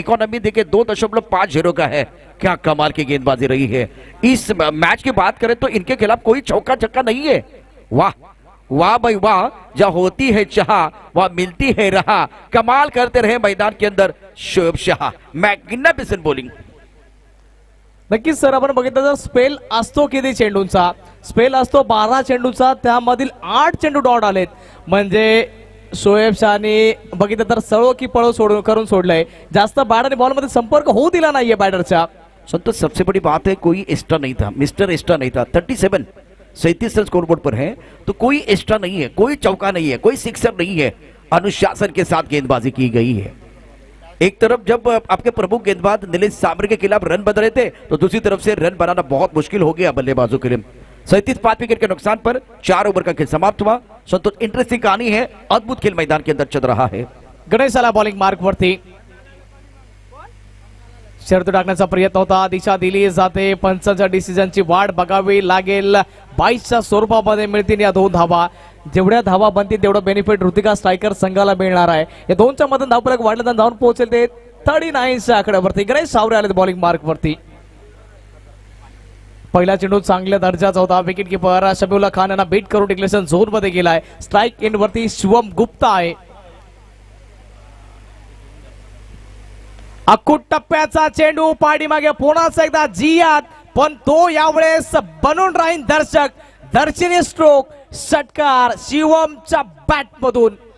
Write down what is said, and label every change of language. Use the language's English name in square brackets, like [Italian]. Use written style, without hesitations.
[Hindi] Economy देखिए 2.50 का है, क्या कमाल की गेंदबाजी रही है। इस मैच की बात करें तो इनके खिलाफ कोई चौका छक्का नहीं है। वाह वाह भाई वाह, जहाँ होती है चाह वह मिलती है राह, कमाल करते रहे मैदान के अंदर शोएब शाह, [English] Magnificent bowling. [Marathi] नक्कीच सर, आपण बघितलं तर स्पेल असतो किती चेंडूंचा, स्पेल असतो 12 चेंडूचा, त्यामधील 8 चेंडू डॉट आलेत। म्हणजे शोएब शाहने बघितलं तर सळो की पळो करून सोडलंय, जास्त बॅट आणि बॉल मध्ये संपर्क होऊ दिला नाहीये बॅटरचा। [Hindi] संतोष सबसे बड़ी बात है कोई एक्स्ट्रा नहीं था, मिस्टर एक्स्ट्रा नहीं था। 37 रन स्कोरबोर्ड पर है तो कोई एक्स्ट्रा नहीं है, कोई चौका नहीं है, कोई सिक्सर नहीं है, अनुशासन के साथ गेंदबाजी की गई है। एक तरफ जब आपके प्रमुख गेंदबाज नीलेश सामरे के खिलाफ रन बन रहे थे तो दूसरी तरफ से रन बनाना बहुत मुश्किल हो गया बल्लेबाजों के लिए। 37 विकेट के नुकसान पर 4 ओवर का खेल समाप्त हुआ। संतोष, इंटरेस्टिंग कहानी है, अद्भुत खेल मैदान के अंदर चल रहा है। [Marathi] गणेशाला बॉलिंग मार्क वरती शर्त टाकण्याचा प्रयत्न होता, दिशा दिली जाते, पंचांच्या डिसिजनची वाट बघावी लागेल। 22च्या स्वरूपामध्ये मिळतील या 2 धावा, जेवढ्या धावा बनतील तेवढं बेनिफिट ऋतिका स्ट्रायकर संघाला मिळणार आहे। या 2च्या मधून धावफलक वाढला तर जाऊन पोहोचेल ते 39च्या आकड्यावरती। गणेश सावरे आले बॉलिंग मार्क वरती। पहिला चेंडू चांगल्या दर्जाचा होता, विकेट कीपर शबीउल्ला खान यांना बीट करून डिक्लेरेशन झोन मध्ये गेलाय। स्ट्राइक एंड वरती शिवम गुप्ता आहे। अकुट टप्प्याचा चेंडू पाठीमागे पुन्हा एकदा जियात, पण तो यावेळेस बनून राहील दर्शक, दर्शनी स्ट्रोक, षटकार शिवमच्या बॅट मधून।